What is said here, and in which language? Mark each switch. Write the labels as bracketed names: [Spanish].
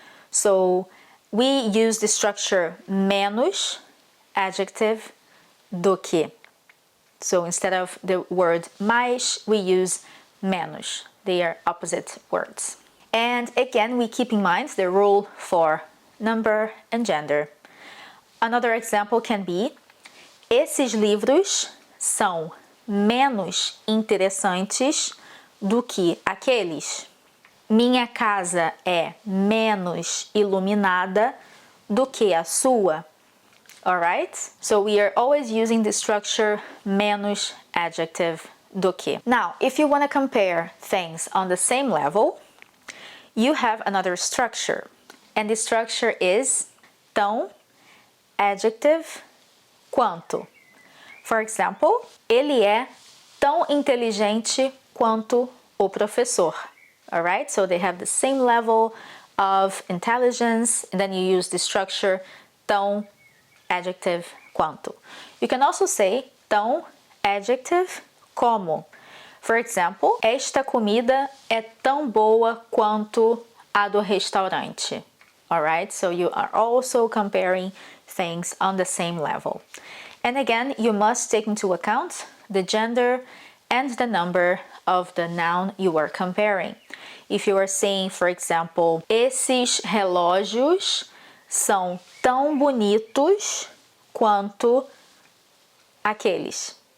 [English] So we use the structure menos, adjective, do que. So instead of the word mais, we use menos. They are opposite words. And again, we keep in mind the rule for number and gender. Another example can be: [Portuguese] esses livros são menos interessantes do que aqueles. Minha casa é menos iluminada do que a sua. [English] Alright? So we are always using the structure menos, adjective, do que. Now, if you want to compare things on the same level, you have another structure. And the structure is tão, adjective, quanto. For example, [Portuguese] ele é tão inteligente quanto o professor. [English] Alright? So they have the same level of intelligence, and then you use the structure tão, adjective, quanto. You can also say tão, adjective, como. For example, [Portuguese] esta comida é tão boa quanto a do restaurante. [English] Alright? So you are also comparing things on the same level. And again, you must take into account the gender and the number of the noun you are comparing. If you are saying, for example, [Portuguese] esses relógios são tão bonitos quanto aqueles.